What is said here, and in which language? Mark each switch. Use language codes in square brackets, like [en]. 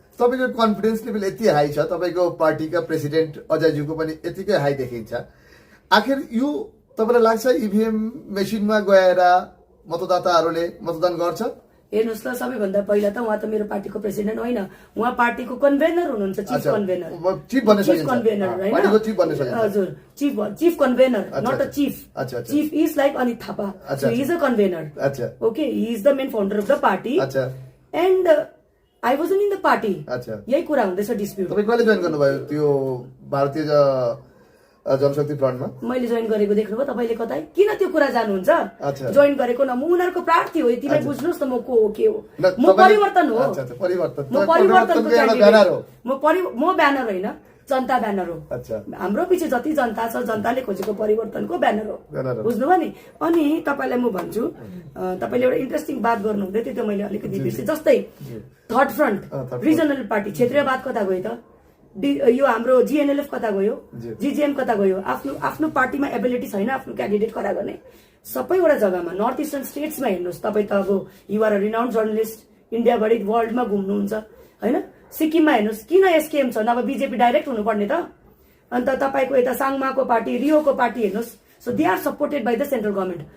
[ne] तपाईँको confidence level यति high छ, तपाईँको पार्टीका प्रेसिडेन्ट अजयज्यूको पनि यतिकै हाई देखिन्छ। आखिर यो तपाईँलाई लाग्छ इभिएम मेसिनमा गएर मतदाताहरूले मतदान गर्छ? हेर्नुहोस् ल, सबैभन्दा पहिला त उहाँ त मेरो पार्टीको प्रेसिडेन्ट होइन, उहाँ पार्टीको कन्भेनर हुनुहुन्छ, चिफ कन्भेनर, चिफ भन्ने कन्भेनर होइन, हजुर, chief convener, not a chief. [en] Chief is like Anit Thapa, so he is a convener, okay, he is the main founder of the party and I was in the party. [ne] यही कुरा हुँदैछ dispute. तपाईँ कहिले join गर्नुभयो त्यो भारतीय जनशक्ति फ्रन्टमा? मैले जोइन गरेको देख्नुभयो तपाईँले कतै? किन त्यो कुरा जानुहुन्छ? जोइन गरेको न, म उनीहरूको प्रार्थी हो, यतिलाई बुझ्नुहोस् न, म को हो के हो, म परिवर्तन हो, म परिवर्तनको क्यान्डिडेट हो, म ब्यानर होइन, जनता ब्यानर हो। हाम्रो पछि जति जनता छ, जनताले खोजेको परिवर्तनको ब्यानर हो, बुझ्नुभयो नि। अनि तपाईँलाई म भन्छु, तपाईँले एउटा इन्ट्रेस्टिङ बात गर्नु हुँदै थियो, त्यो मैले अलिकति बिर्सेँ। जस्तै थर्ड फ्रन्ट, रिजनल पार्टी, क्षेत्रीय बात कता गयो त? यो हाम्रो जिएनएलएफ कता गयो, जिजिएम कता गयो? आफ्नो आफ्नो पार्टीमा एबिलिटी छैन आफ्नो क्यान्डिडेट खडा गर्ने। सबैवटा जग्गामा, नर्थ इस्टर्न स्टेट्समा हेर्नुहोस्, तपाईँ त अब युआर अ रिनाउन्ड जर्नलिस्ट, इन्डियाभरि वर्ल्डमा घुम्नुहुन्छ होइन। सिक्किममा हेर्नुहोस्, किन एसकेएम छ, नभए बिजेपी डाइरेक्ट हुनुपर्ने त। अन्त तपाईँको यता साङमाको पार्टी, रियोको पार्टी हेर्नुहोस्, so दे are supported by the central government.